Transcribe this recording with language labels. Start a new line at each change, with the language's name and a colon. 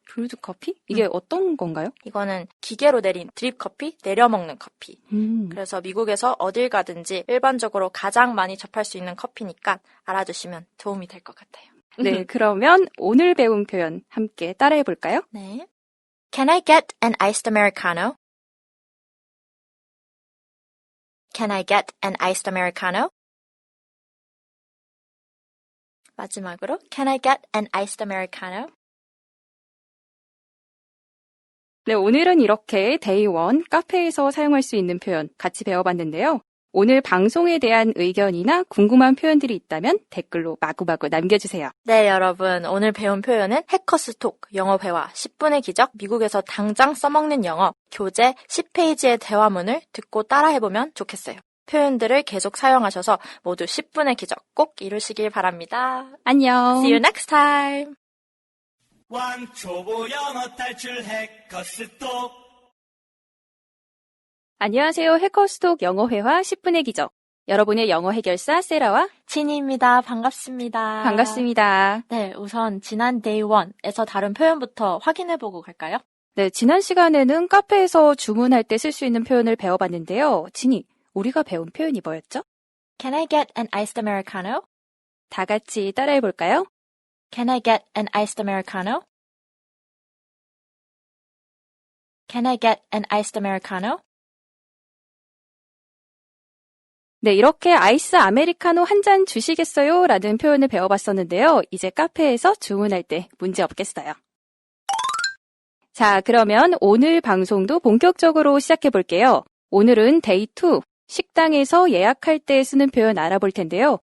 Korean: 브루드 커피? 이게 어떤 건가요? 이거는 기계로 내린 드립 커피, 내려 먹는 커피. 그래서 미국에서 어딜 가든지 일반적으로 가장 많이 접할 수 있는 커피니까 알아두시면 도움이 될 것 같아요. 네, 그러면 오늘 배운 표현 함께 따라해 볼까요? 네.
English: Can I get an iced Americano? Can I get an iced Americano?
Korean: 마지막으로
English: Can I get an iced Americano?
Korean: 네, 오늘은 이렇게 데이 1 카페에서 사용할 수 있는 표현 같이 배워봤는데요. 오늘 방송에 대한 의견이나 궁금한 표현들이 있다면 댓글로 마구마구 남겨주세요. 네, 여러분. 오늘 배운 표현은 해커스톡, 영어 회화, 10분의 기적, 미국에서 당장 써먹는 영어, 교재 10페이지의 대화문을 듣고 따라해보면 좋겠어요. 표현들을 계속 사용하셔서 모두 10분의 기적 꼭 이루시길 바랍니다. 안녕.
English: See you next time.
Korean: 왕초보 영어 탈출 해커스톡. 안녕하세요. 해커스톡 영어 회화 10분의 기적. 여러분의 영어 해결사 세라와 진희입니다. 반갑습니다. 반갑습니다. 네, 우선 지난 데이 1에서 다른 표현부터 확인해보고 갈까요? 네, 지난 시간에는 카페에서 주문할 때 쓸 수 있는 표현을 배워봤는데요. 진희, 우리가 배운 표현이 뭐였죠?
English: Can I get an iced Americano?
Korean: 다 같이 따라해 볼까요?
English: Can I get an iced Americano? Can I get an iced Americano?
Korean: 네, 이렇게 아이스 아메리카노 한 잔 주시겠어요? 라는 표현을 배워봤었는데요. 이제 카페에서 주문할 때 문제 없겠어요. 자, 그러면 오늘 방송도 본격적으로 시작해 볼게요. 오늘은 데이 2, 식당에서 예약할 때 쓰는 표현 알아볼 텐데요.